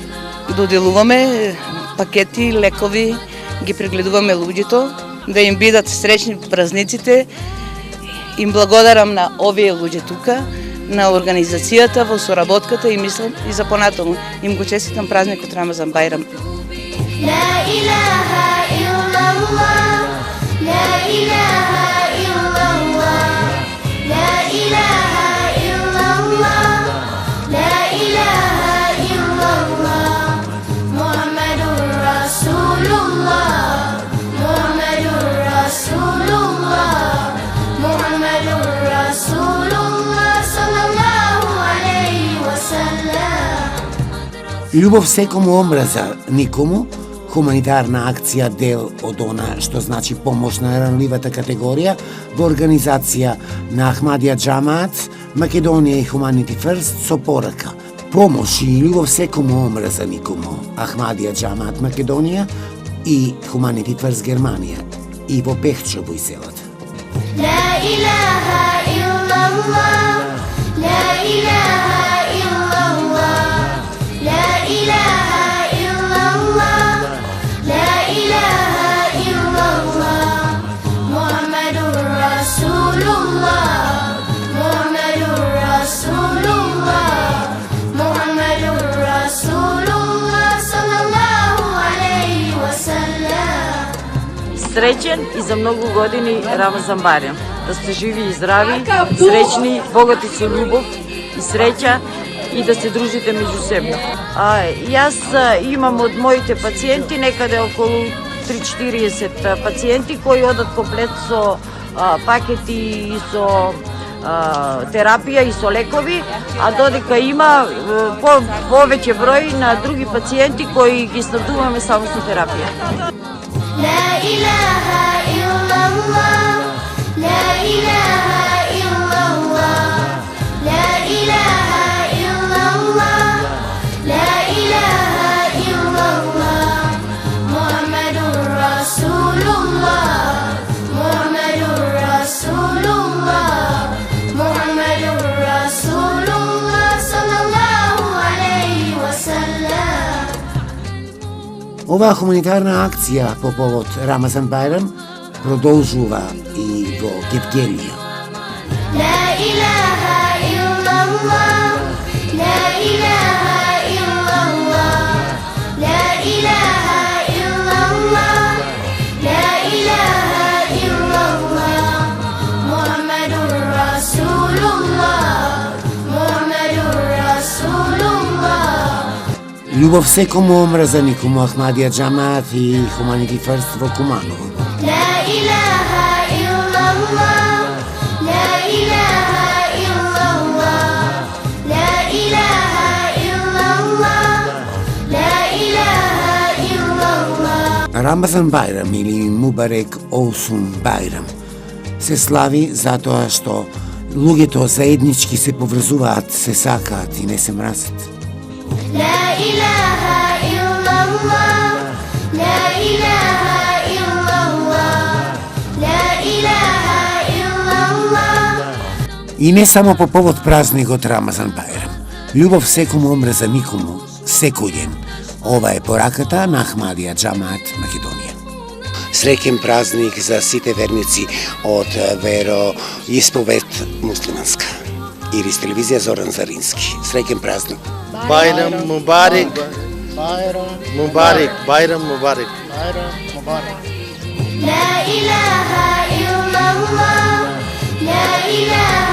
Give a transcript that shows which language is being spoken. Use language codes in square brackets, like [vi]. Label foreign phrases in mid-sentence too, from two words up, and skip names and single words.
[mk] Доделуваме пакети, лекови, ги прегледуваме луѓето, да им бидат среќни празниците. Им благодарам на овие луѓе тука, на организацијата во соработката и мислам и за понатаму. Им го честитам празникот Рамазан Бајрам. [ar] لا إله إلا الله لا إله إلا الله لا إله إلا الله لا إله إلا الله محمد رسول الله محمد رسول الله محمد رسول الله صلى الله عليه وسلم. [mk] Љубов секому, омраза никому, хуманитарна акција дел од она што значи помош на ранливата категорија во организација на Ахмадија Џамаат, Македонија и Humanity First со порака. Помош и љубов секому, омраза никому, Ахмадија Џамаат Македонија и Humanity First Германија и во Пехчево и селата. [ar] لا إله إلا الله لا إله إلا الله لا إله إلا الله لا إله إلا الله محمد رسول الله محمد رسول الله محمد رسول الله صلى الله عليه وسلم. [mk] Среќен и за многу години Рамазан Барјан. Да сте живи и здрави, среќни, богати со љубов и среќа и да се дружите меѓусебно. Јас имам од моите пациенти некаде околу 3-40 пациенти кои одат комплет со пакети и со терапија и со лекови, а додека има повеќе број на други пациенти кои ги снабдуваме само со терапија. [ar] لا إله إلا الله لا إله إلا الله لا إله إلا الله لا إله إلا الله محمد رسول الله محمد رسول الله محمد رسول الله صلى الله عليه وسلم. [mk] Оваа хуманитарна акција по повод Рамазан Бајрам продолжува и во Гевгелија. [ar] لا إله إلا الله لا إله إلا الله لا إله إلا الله لا إله إلا الله محمد رسول الله محمد رسول الله. [mk] Љубов секому, омраза никому, Ахмадија Џамаат и Humanity First во Куманово. [ar] لا إله إلا الله لا إله إلا الله لا إله إلا الله لا إله إلا الله. [mk] Рамазан Бајрам или [tr] Mübarek olsun [mk] Бајрам се слави затоа што луѓето заеднички се поврзуваат, се сакаат и не се мразат. [ar] لا إله إلا الله لا إله إلا الله لا إله إلا الله. [mk] И не само по повод празникот Рамазан Бајрам. Љубов секому омре за никому, секој ден. Ова е пораката на Ахмадија Џамаат Македонија. Среќен празник за сите верници од вероисповед муслиманска. Ирис телевизија Зоран Зарински. Среќен празник. Байрам Мубарик. Мубарик. Байрам Мубарик. [ar] لا إله إلا الله لا إله